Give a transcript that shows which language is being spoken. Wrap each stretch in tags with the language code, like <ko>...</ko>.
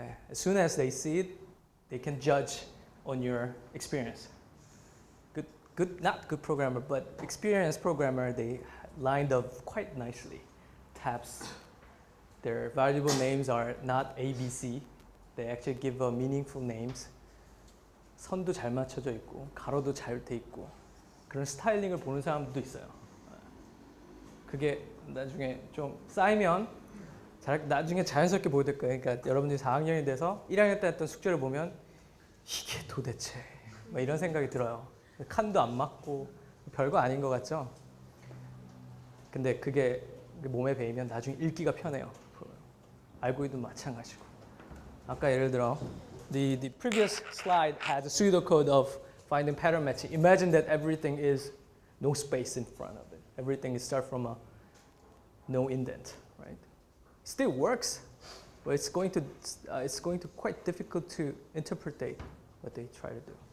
<en>As soon as they see it, they can judge on your experience. Not good programmer, but experienced programmer, they lined up quite nicely. Tabs, their valuable names are not A, B, C. They actually give meaningful names.</en> <ko>선도 잘 맞춰져 있고, 가로도 잘 돼 있고, 그런 스타일링을 보는 사람도 있어요. 그게 나중에 좀 쌓이면 나중에 자연스럽게 보일 거예요. 그러니까 여러분들이 4학년이 돼서 1학년 때 했던 숙제를 보면 이게 도대체 막 이런 생각이 들어요. 칸도 안 맞고 별거 아닌 것 같죠? 근데 그게 몸에 배이면 나중에 읽기가 편해요. 알고리즘 마찬가지고. 아까 예를 들어</ko> <en>the previous slide had a pseudocode of finding pattern matching. Imagine that everything is no space in front of it. Everything is start from a no indent, right? Still works, but it's going to quite difficult to interpret what they try to do.</en>